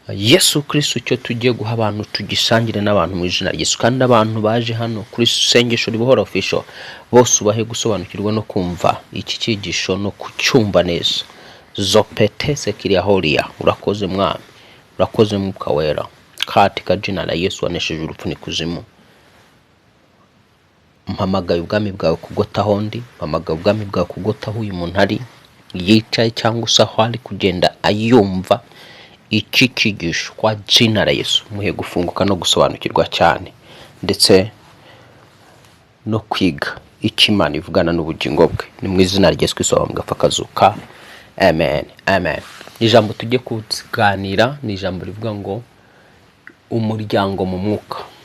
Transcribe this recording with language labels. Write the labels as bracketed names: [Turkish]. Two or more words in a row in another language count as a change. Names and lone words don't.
[Kinyarwanda] Yesu Kristo, icyo tugiye guha abantu, tugisangire n'abantu mu izina rya Yesu. Kandi abantu baje hano kuri Sengesho Ribohora Official, bose ubahe gusobanukirwa no kumva iki cyigisho no kucyumva neza. Zopete sekiria horia. Urakoze Mwami. Urakoze Mwuka Wera. [Swahili] Katika jina la Yesu [Kinyarwanda] wanesheje urupfu n'ikuzimu. Mpamagaye ubwami bwawe kugota aho ndi. Mpamagaye ubwami bwawe kugota aho uyu muntu ari. Yicaye cyangwa se aho ari kugenda ayumva iki cyigisho [Swahili] kwa jina la Yesu. [Kinyarwanda] Muhe gufunguka no gusobanukirwa cyane. Ndetse no kwiga icyo Imana ivugana n'ubugingo bwe. Ni mu izina rya Yesu Kristo wabambwe apfa akazuka. Amen. Amen. Ijambo tujye kuganira ni ijambo rivuga ngo umuryango mu mwuka.